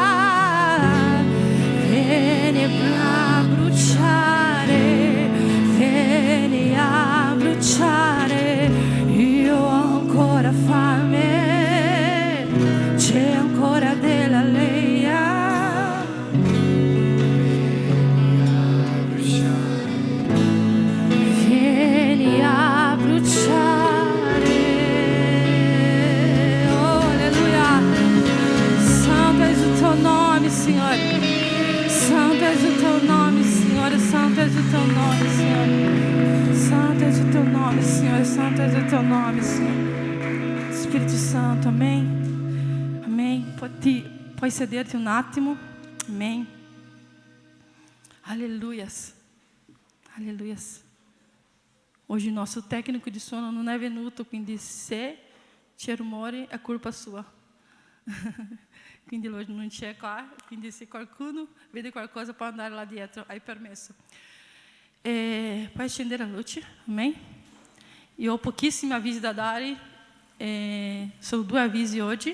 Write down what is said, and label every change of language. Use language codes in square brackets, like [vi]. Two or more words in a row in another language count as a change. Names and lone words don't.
[it] Vieni a bruciare, vieni a bruciare, io ho ancora fame, c'è ancora della leia. Vieni a bruciare, oh alleluia. [pt] Senhor. Santo és o teu nome, Senhor. Santo és o teu nome, Senhor. Santo és o teu nome, Senhor. Santo és o teu nome, Senhor. Espírito Santo, amém. Amém. Pode ceder-te um attimo. Amém. Aleluias. Aleluias. Hoje o nosso [it] tecnico di suono non è venuto, quindi se c'è rumore è colpa sua. Quindi lui non c'è qua, quindi se qualcuno vede qualcosa può andare là dietro, hai permesso. Puoi accendere la luce, amém? Io ho pochissimi avvisi da dare, solo 2 avvisi oggi.